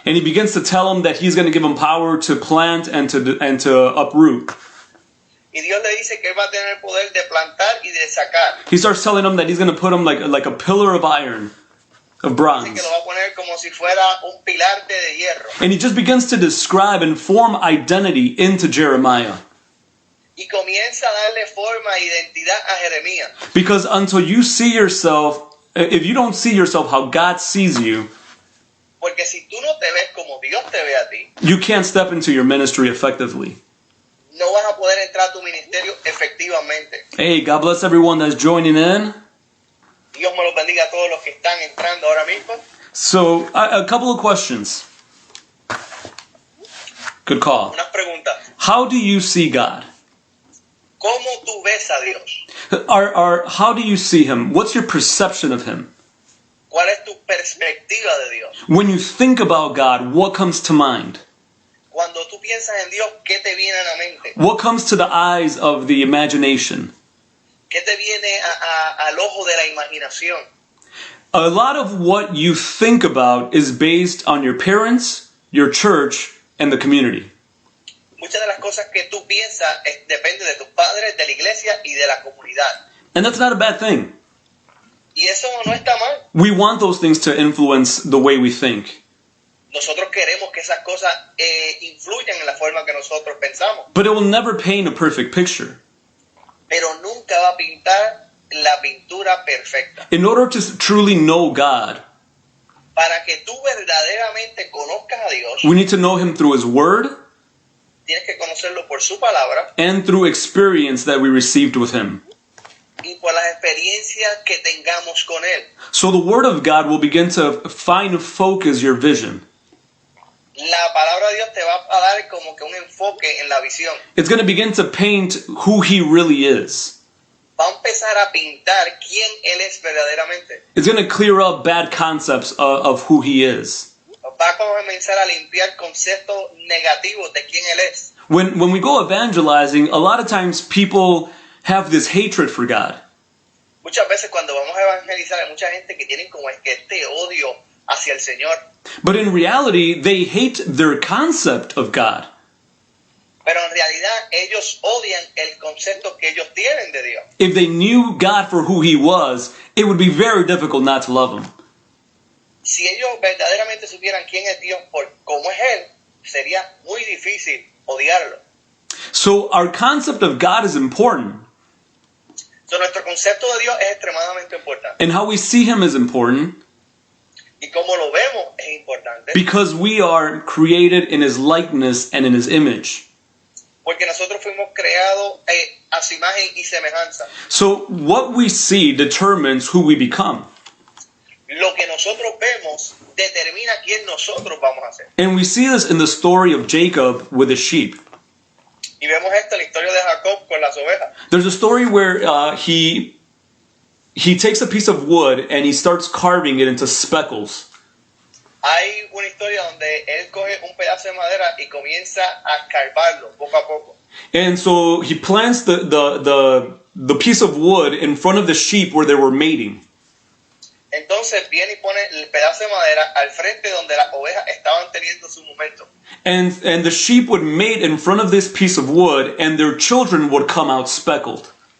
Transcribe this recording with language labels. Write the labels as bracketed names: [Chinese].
[English] And he begins to tell him that he's going to give him power to plant and to uproot. [Spanish] Y Dios le dice que él va a tener el poder de plantar y de sacar. [English] He starts telling him that he's going to put him like a pillar of iron, of bronze. [Spanish] que lo va a poner como si fuera un pilarte de hierro. [English] And he just begins to describe and form identity into Jeremiah. [Spanish] Y comienza a darle forma e identidad a Jeremías. [English] Because until you see yourself, if you don't see yourself how God sees you, [Spanish] Porque si tú no te ves como Dios te ve a ti, [English] you can't step into your ministry effectively. [Spanish] no vas a poder entrar a tu ministerio efectivamente. [English] Hey, God bless everyone that's joining in. [Spanish] Dios me los bendiga a todos los que están entrando ahora mismo. [English] So, a couple of questions. Good call. [Spanish] Unas preguntas. [English] How do you see God? [Spanish] ¿Cómo tú ves a Dios? [English] How do you see Him? What's your perception of Him? [Spanish] ¿Cuál es tu perspectiva de Dios? [English] When you think about God, what comes to mind? [Spanish] Cuando tú piensas en Dios, ¿qué te viene a la mente? [English] What comes to the eyes of the imagination? [Spanish] ¿Qué te viene al ojo de la imaginación? [English] A lot of what you think about is based on your parents, your church, and the community. [Spanish] Muchas de las cosas que tú piensas dependen de tus padres, de la iglesia y de la comunidad. [English] And that's not a bad thing. [Spanish] Y eso no está mal. [English] We want those things to influence the way we think. [Spanish] Nosotros queremos que esas cosas influyan en la forma que nosotros pensamos. [English] But it will never paint a perfect picture. [Spanish] Pero nunca va a pintar la pintura perfecta. [English] In order to truly know God, [Spanish] Para que tú verdaderamente conozcas a Dios, [English] we need to know Him through His Word [Spanish] tienes que conocerlo por su palabra [English] and through experience that we received with Him. [Spanish] y por las experiencias que tengamos con Él. [English] So the Word of God will begin to focus your vision. [Spanish] La palabra de Dios te va a dar como que un enfoque en la visión. [English] It's going to begin to paint who He really is. [Spanish] Va a empezar a pintar quién Él es verdaderamente. [English] It's going to clear up bad concepts of who He is. [Spanish] Va a comenzar a limpiar conceptos negativos de quién Él es. [English] When we go evangelizing, a lot of times people have this hatred for God. [Spanish] Muchas veces cuando vamos a evangelizar hay mucha gente que tiene como este odio hacia el Señor. [English] But in reality, they hate their concept of God. [Spanish] Pero en realidad ellos odian el concepto que ellos tienen de Dios. [English] If they knew God for who He was, it would be very difficult not to love Him. [Spanish] Si ellos verdaderamente supieran quién es Dios por cómo es Él, sería muy difícil odiarlo. [English] So our concept of God is important, [Spanish] So, nuestro concepto de Dios es extremadamente importante. [English] and how we see Him is important, [Spanish] Y cómo lo vemos es importante. [English] because we are created in His likeness and in His image. [Spanish] Porque nosotros fuimos creados a su imagen y semejanza. [English] So what we see determines who we become. [Spanish] Lo que nosotros vemos determina quién nosotros vamos a ser. [English] And we see this in the story of Jacob with the sheep. [Spanish] Y vemos esto en la historia de Jacob con las ovejas. [English] There's a story where he takes a piece of wood and he starts carving it into speckles. [Spanish] Hay una historia donde él coge un pedazo de madera y comienza a escarbarlo poco a poco. [English] And so he plants the piece of wood in front of the sheep where they were mating. [Spanish] Entonces viene y pone el pedazo de madera al frente donde las ovejas estaban teniendo su momento. [English] And the sheep would mate in front of this piece of wood, and their children would come out speckled.